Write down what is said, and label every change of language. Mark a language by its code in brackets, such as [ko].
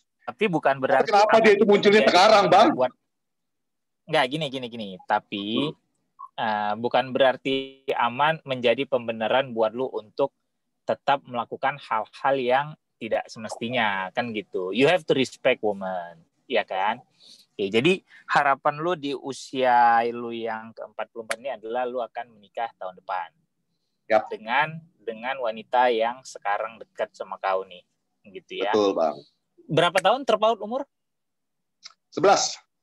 [id] Tapi bukan berarti. Kenapa dia itu munculnya sekarang, Bang? Enggak, gini. Tapi bukan berarti aman menjadi pembenaran buat lu untuk tetap melakukan hal-hal yang tidak semestinya, kan gitu. [en] You have to respect woman, ya kan? [id] Oke, jadi harapan lu di usia lu yang ke-44 ini adalah lu akan menikah tahun depan. Yap. Dengan wanita yang sekarang dekat sama kau nih, gitu ya. Betul, Bang. Berapa tahun terpaut umur? 11